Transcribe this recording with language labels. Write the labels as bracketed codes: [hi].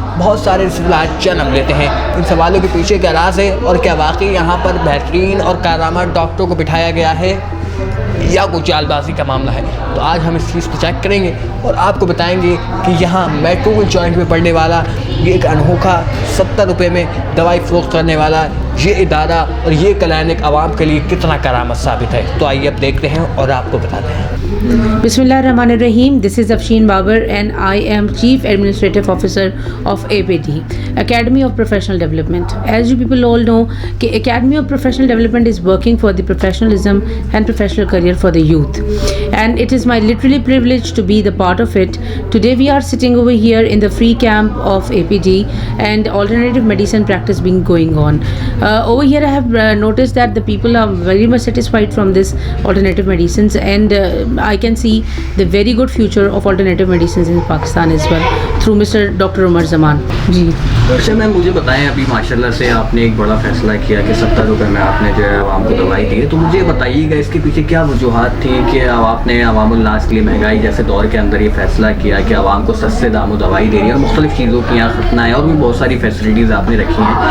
[ur] بہت سارے سوالات جنم لیتے ہیں. ان سوالوں کے پیچھے کیا راز ہے اور کیا واقعی یہاں پر بہترین اور کارآمد ڈاکٹروں کو بٹھایا گیا ہے یا کوئی چال بازی کا معاملہ ہے, تو آج ہم اس چیز کو چیک کریں گے اور آپ کو بتائیں گے کہ یہاں میٹروپول جوائنٹ میں پڑنے والا یہ ایک انوکھا 70 روپے میں دوائی فروخت کرنے والا یہ ادارہ اور یہ کلینک عوام کے لیے کتنا کرامت ثابت ہے. تو آئیے اب دیکھتے ہیں اور آپ کو بتاتے ہیں. بسم اللہ الرحمن الرحیم. [en] This is Afshin Babar and I am Chief Administrative Officer of APD, Academy of Professional Development. As you people all know, Academy of Professional Development is working for the professionalism and professional career for the youth. And it is my literally privilege to be the part of it. Today we are sitting over here in the free camp of APD and alternative medicine practice being going on. Over here I have noticed that the people are very much satisfied from this alternative medicines and I can see the very good future of alternative medicines in Pakistan as well through Mr. Dr. Umar Zaman. جی [ur] ویسے میم مجھے بتائیں, ابھی ماشاء اللہ سے آپ نے ایک بڑا فیصلہ کیا کہ 70 روپے میں آپ نے جو ہے عوام کو دوائی دی ہے, تو مجھے بتائیے گا اس کے پیچھے کیا وجوہات تھیں کہ آپ نے عوام الناس کے لیے مہنگائی جیسے دور کے اندر یہ فیصلہ کیا کہ عوام کو سستے داموں دوائی دے رہی ہے اور مختلف چیزوں کی یہاں ختنہ ہے اور بھی بہت ساری فیسلٹیز آپ نے رکھی ہیں.